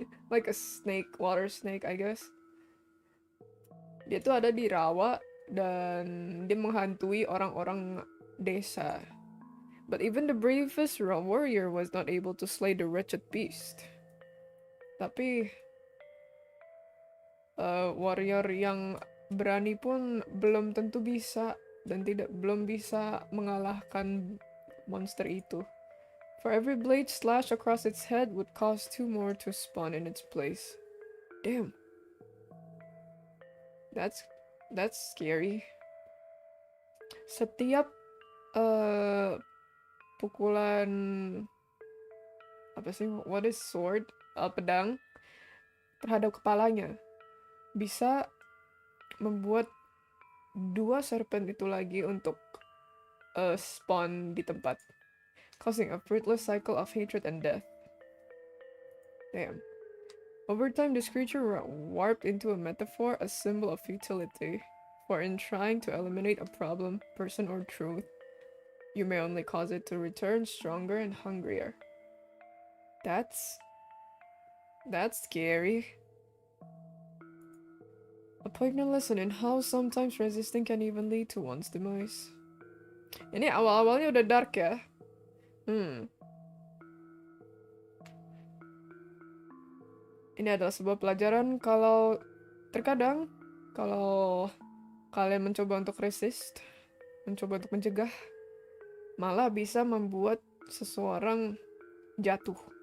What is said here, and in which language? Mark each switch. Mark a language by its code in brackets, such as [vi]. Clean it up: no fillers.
[en] Like a snake, water snake I guess. [id] Dia tuh ada di rawa dan dia menghantui orang-orang desa. [en] But even the bravest warrior was not able to slay the wretched beast. [id] Tapi warrior yang berani pun belum tentu bisa dan belum bisa mengalahkan monster itu. [en] For every blade slash across its head would cause 2 more to spawn in its place. Damn. That's scary. [id] Setiap pukulan apa sih? [en] What is sword? [id] Pedang terhadap kepalanya bisa membuat 2 serpent itu lagi untuk spawn di tempat, [en] causing a fruitless cycle of hatred and death. Damn. Over time, this creature warped into a metaphor, a symbol of futility, or in trying to eliminate a problem, person, or truth, you may only cause it to return stronger and hungrier. That's scary. A poignant lesson in how sometimes resisting can even lead to one's demise. [id] Ini awal-awalnya udah dark ya. Ini adalah sebuah pelajaran kalau terkadang kalau kalian mencoba untuk resist, mencoba untuk mencegah, malah bisa membuat seseorang jatuh.